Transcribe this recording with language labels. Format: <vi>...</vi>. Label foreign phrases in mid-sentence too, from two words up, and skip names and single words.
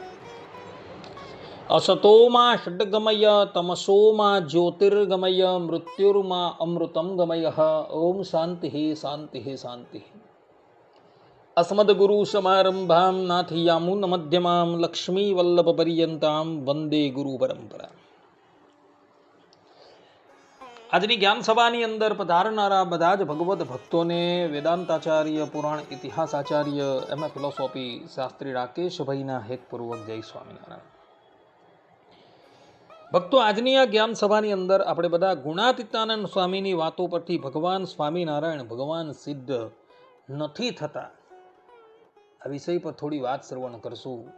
<sa>असतो मा षड्गमय तमसो मा ज्योतिर्गमय मृत्युर्मा अमृतं गमयः। ओम शान्तिः शान्तिः शान्तिः। अस्मद्गुरुसमारम्भां नाथयामुनमध्यमां लक्ष्मीवल्लभपर्यन्तां वन्दे गुरुपरम्परा।</sa> <gu>આજની જ્ઞાન સભાની અંદર પધારનારા બધા જ ભગવદ ભક્તોને વેદાંતાચાર્ય, પુરાણ ઇતિહાસાચાર્ય, એમાં ફિલોસોફી શાસ્ત્રી રાકેશભાઈના હેતપૂર્વક જય સ્વામિનારાયણ. ભક્તો, આજની આ જ્ઞાન સભાની અંદર આપણે બધા ગુણાતીતાનંદ સ્વામીની વાતો પરથી ભગવાન સ્વામિનારાયણ ભગવાન સિદ્ધ નથી થતા આ વિષય પર થોડી વાત શ્રવણ કરશું.</gu>